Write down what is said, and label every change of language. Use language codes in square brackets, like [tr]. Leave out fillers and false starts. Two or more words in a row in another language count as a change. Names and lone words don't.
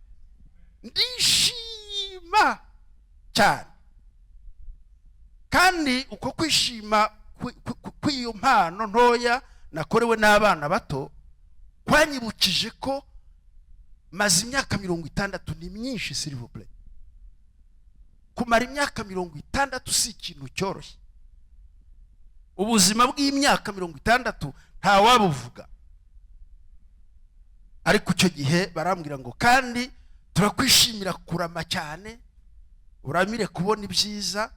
[rw] Ndishima cyane, kandi uko kwishima kw'iyo mpano ntoya nakorewe n'abana bato kwanyibukije ko maze imyaka 60. Ni myinshi, [fr] s'il vous plaît. [rw] Kumara imyaka 60 si ikintu cyoroshye. Ubuzima bw'imyaka 60 nta wabuvuga. Ariko icyo gihe barambwira ngo kandi turakwishimira kurama cyane, uramire kubona ibyiza.